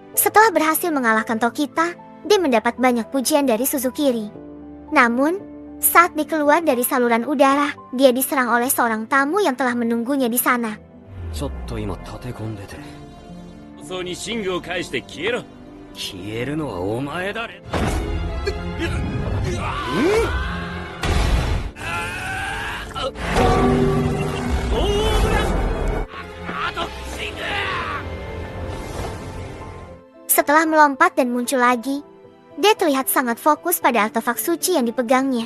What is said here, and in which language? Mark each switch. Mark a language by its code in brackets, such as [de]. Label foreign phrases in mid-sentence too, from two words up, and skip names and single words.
[id] Setelah berhasil mengalahkan Tokita, dia mendapat banyak pujian dari Suzukiri. Namun, saat dia keluar dari saluran udara, dia diserang oleh seorang tamu yang telah menunggunya di sana. [ja] ちょっと今立て込んでて。そうに寝具を返して消えろ。消えるのはお前だれ。 [id] Setelah melompat dan muncul lagi, dia terlihat sangat fokus pada artefak suci yang dipegangnya.